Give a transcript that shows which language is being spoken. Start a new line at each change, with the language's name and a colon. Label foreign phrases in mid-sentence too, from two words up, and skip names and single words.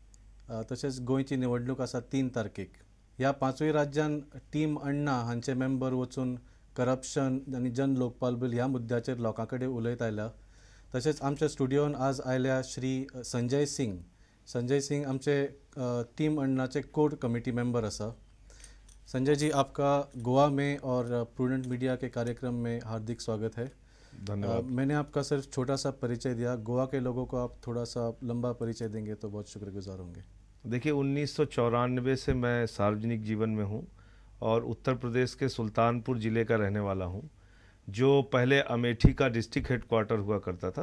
Konkani: तसेच गोंयची निवडणूक आसा 3 तारखेक. ह्या 5 राज्यांत टीम अण्णा हांचे मेंबर वचून करप्शन आनी जन लोकपाल बिल ह्या मुद्द्याचेर लोकां कडेन उलयत आयल्या. तसेच आमच्या स्टुडियोन आज आयल्या श्री संजय सिंग. संजय सिंग आमचे टीम अण्णाचे
English: core committee member
Konkani: आसा.
Hindi: संजय जी, आपका गोवा में और प्रूडेंट मीडिया के कार्यक्रम में हार्दिक स्वागत है. धन्यवाद. मैंने आपका सिर्फ छोटा सा परिचय दिया. गोवा के लोगों को आप थोड़ा सा लंबा परिचय देंगे तो बहुत शुक्रगुजार होंगे. देखिए, 1994 से मैं सार्वजनिक जीवन में हूँ और उत्तर प्रदेश के सुल्तानपुर ज़िले का रहने वाला हूँ, जो पहले अमेठी का
English: district headquarter
Hindi: हुआ करता था.